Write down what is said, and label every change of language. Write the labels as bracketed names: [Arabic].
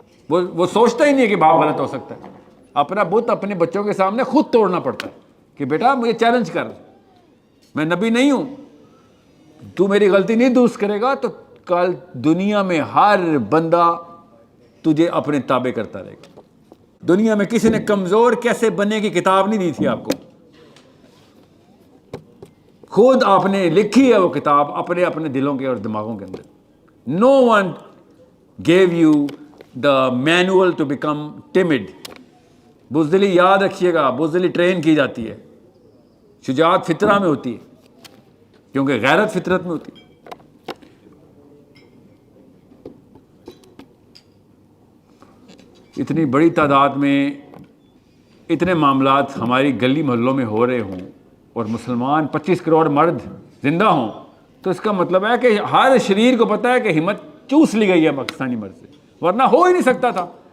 [Urdu] وہ سوچتا ہی نہیں ہے کہ باپ غلط ہو سکتا ہے. اپنا بت اپنے بچوں کے سامنے خود توڑنا پڑتا ہے کہ بیٹا مجھے چیلنج کر, میں نبی نہیں ہوں, تو میری غلطی نہیں درست کرے گا تو کل دنیا میں ہر بندہ تجھے اپنے تابع کرتا رہے گا. دنیا میں کسی نے کمزور کیسے بننے کی کتاب نہیں دی تھی آپ کو, خود آپ نے لکھی ہے وہ کتاب اپنے اپنے دلوں کے اور دماغوں کے اندر. [English] No one gave you the manual to become tamed. [Urdu] بزدلی یاد رکھیے گا, بزدلی ٹرین کی جاتی ہے, شجاعت فطرہ میں ہوتی ہے کیونکہ غیرت فطرت میں ہوتی ہے. اتنی بڑی تعداد میں اتنے معاملات ہماری گلی محلوں میں ہو رہے ہوں اور مسلمان 25 کروڑ مرد زندہ ہوں تو اس کا مطلب ہے کہ ہر شریر کو پتہ ہے کہ ہمت چوس لی گئی ہے پاکستانی مرد سے, ورنہ ہو ہی نہیں سکتا تھا.